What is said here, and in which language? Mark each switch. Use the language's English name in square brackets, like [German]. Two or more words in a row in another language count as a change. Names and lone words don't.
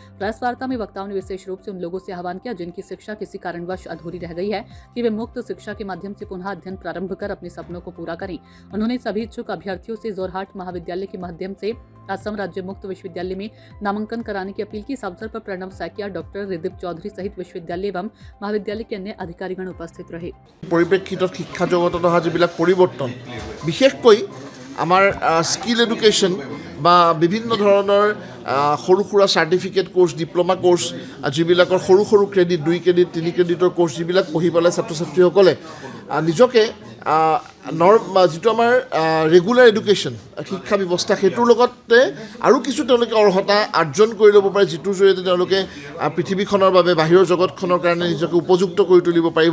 [Hindi] प्रेस वार्ता में वक्ताओं ने विशेष रूप से उन लोगों से आह्वान किया जिनकी शिक्षा किसी कारणवश अधूरी रह गई है कि वे मुक्त शिक्षा के माध्यम से पुनः अध्ययन प्रारंभ कर अपने सपनों को पूरा करें। उन्होंने सभी इच्छुक अभ्यर्थियों से जोरहाट महाविद्यालय के माध्यम से असम राज्य मुक्त विश्वविद्यालय में नामांकन कराने की अपील की। इस अवसर पर प्रणव सैकिया, डॉक्टर रिदीप चौधरी सहित विश्वविद्यालय एवं महाविद्यालय के अन्य अधिकारीगण उपस्थित रहे। [Assamese] পৰিপ্ৰেক্ষিত শিক্ষা জগত অহা যিবিলাক পৰিৱৰ্তন বিশেষকৈ আমাৰ [English] skill education [Assamese] বা বিভিন্ন धৰণৰ সৰু সুৰা [English] certificate course, diploma course, [Assamese] যিবিলাকৰ সৰু সৰু ক্ৰেডিট 2 ক্ৰেডিট 3 ক্ৰেডিটৰ কোৰ্চ যিবিলাক পঢ়ি পেলাই ছাত্ৰ ছাত্ৰীসকলে নিজকে যিটো আমাৰ [English] regular education [Assamese] শিক্ষা ব্যৱস্থা সেইটোৰ লগতে আৰু কিছু তেওঁলোকে অৰ্হতা অৰ্জন কৰি ল'ব পাৰে, যিটোৰ জৰিয়তে তেওঁলোকে পৃথিৱীখনৰ বাবে বাহিৰৰ জগতখনৰ কাৰণে নিজকে উপযুক্ত কৰি তুলিব পাৰিব।